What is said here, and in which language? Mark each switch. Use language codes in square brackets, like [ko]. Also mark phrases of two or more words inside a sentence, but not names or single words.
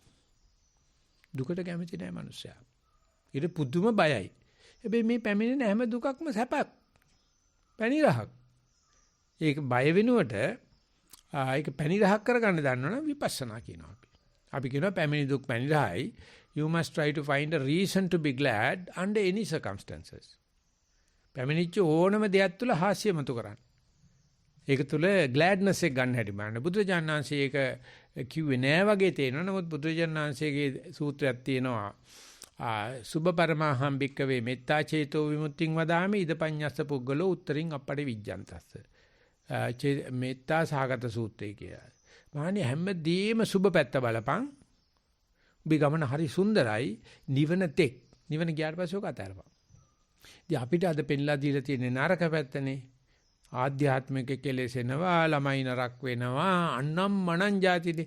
[si] දුකට කැමති නැහැ මනුස්සයා. ඊට පුදුම බයයි. හැබැයි මේ පැමිණෙන හැම දුකක්ම සැපක්. පැණිරහක්. ඒක බය වෙනුවට ඒක පැණිරහක් කරගන්න දන්නවනම් විපස්සනා කියනවා අපි. අපි කියනවා පැමිණි දුක් පැණිරහයි. [en] You must try to find a reason to be glad under any circumstances. [si] පැමිණිච්ච ඕනම දෙයක් තුළ හාස්‍යමතු කරන්න. ඒක තුළ gladness එක ගන්න හැටි බලන්න. බුදුරජාණන් වහන්සේ ඒක කිව්වේ නෑ වගේ තේරෙනවා. නමුත් බුදුරජාණන් වහන්සේගේ සූත්‍රයක් තියෙනවා. [pi] සුභ පරමහම් භික්කවේ මෙත්තා චේතෝ විමුක්තිං වදාමි ඉදපඤ්ඤස්ස පුද්ගලෝ උත්තරින් අපටි විජ්ජන්තස්ස. [si] මෙත්තා සහගත සූත්‍රය කියලා. මහණනි හැමදේම සුභ පැත්ත බලපං. උඹේ ගමන හරි සුන්දරයි. නිවන තෙක්. නිවන ගියාට පස්සේ ඔක අතහැරපන්. ඉතින් අපිට අද පෙන්ලා දීලා තියෙන නරක පැත්තනේ. ආධ්‍යාත්මික කෙලෙසෙනවා, ළමයි නරක වෙනවා, අන්නම් මනං જાතිදී.